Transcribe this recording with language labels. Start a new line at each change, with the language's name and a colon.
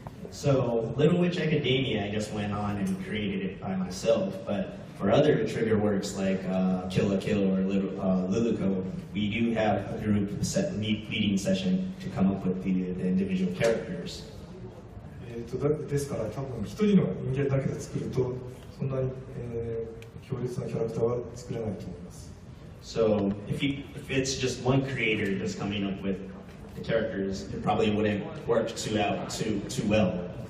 English: So, Little Witch Academia, I just went on and created it by myself, but for other trigger works like Kill la Kill or Luluco, we do have a group meeting session to come up with the individual characters.
Japanese: ですから多分一人の人間だけで作るとそんなに、強烈なキャラクターは作れないと思います。
English: So if it's just one creator just coming up with the characters, it probably wouldn't work too well.